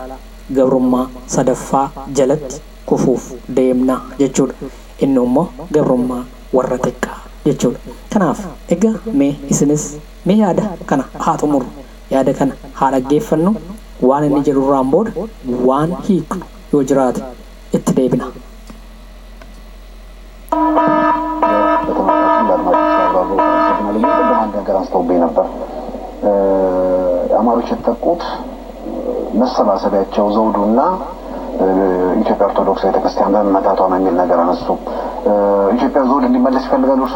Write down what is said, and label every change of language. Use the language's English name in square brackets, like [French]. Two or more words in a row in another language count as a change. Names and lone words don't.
[Oromo] Gabrummaa sadaffaa jalatti kufuuf deemnaa jechuudha. Inni immoo gabrummaa warra xiqqaa jechuudha. Kanaaf egaa mee isinis mee yaada kana haa xumurru. Yaada kana haa dhaggeeffannu. Waan inni jedhurraan booda waan hiiknu yoo jiraate itti deebina. [Amharic] አማሮች የተጠቁት መሰባሰቢያቸው ዘውዱና ኢትዮጵያ ኦርቶዶክስ ቤተክርስቲያን በመመታቷ ነው የሚል ነገር አነሱ። ኢትዮጵያ ዘውድ እንዲመለስ ይፈልጋሉ እርሶ?